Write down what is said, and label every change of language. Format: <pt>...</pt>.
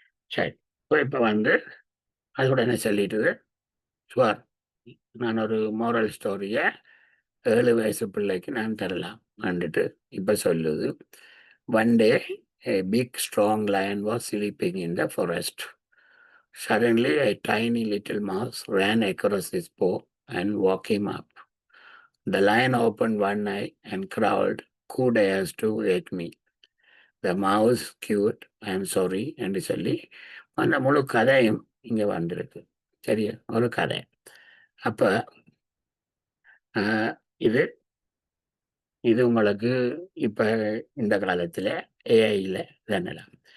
<ta>சரி. இப்போ வந்து அது உடனே சொல்லிட்டுது, சுவர் நான் ஒரு மோரல் ஸ்டோரியை 7 வயசு பிள்ளைக்கு நான் தரலாம் வந்துட்டு இப்போ சொல்லுது.</ta> <en>One day, a big strong lion was sleeping in the forest. Suddenly, a tiny little mouse ran across his paw and woke him up. The lion opened one eye and growled, "Who dares to wake me?" The mouse cute, "I'm sorry,"</en> <ta>என்று சொல்லி அந்த முழு கதையும் இங்கே வந்திருக்கு. சரியா, ஒரு கதை. அப்போ இது இது உங்களுக்கு இப்போ இந்த காலத்தில் ஏஐயில் தானலாம்.</ta>